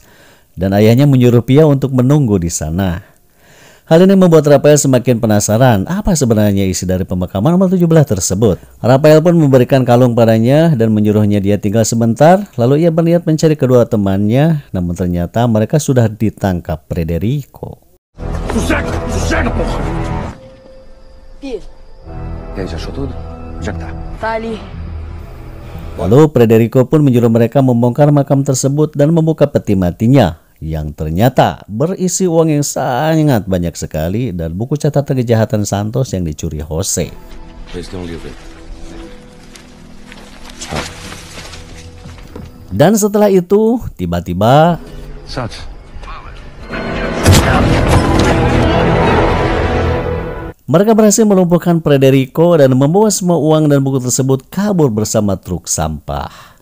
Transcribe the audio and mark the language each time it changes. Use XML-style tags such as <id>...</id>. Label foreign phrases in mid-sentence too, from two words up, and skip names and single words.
<id>Dan ayahnya menyuruh Pia untuk menunggu di sana. Hal ini membuat Rafael semakin penasaran apa sebenarnya isi dari pemakaman nomor 17 tersebut. Rafael pun memberikan kalung padanya dan menyuruhnya dia tinggal sebentar, lalu ia berniat mencari kedua temannya, namun ternyata mereka sudah ditangkap Federico.</id> <pt>Sossega, porra! Pia. E aí, já achou tudo? Onde é que tá? Tá ali.</pt> <id>Lalu Federico pun menyuruh mereka membongkar makam tersebut dan membuka peti matinya, yang ternyata berisi uang yang sangat banyak sekali dan buku catatan kejahatan Santos yang dicuri Jose. Dan setelah itu, tiba-tiba mereka berhasil melumpuhkan Federico dan membawa semua uang dan buku tersebut kabur bersama truk sampah.</id>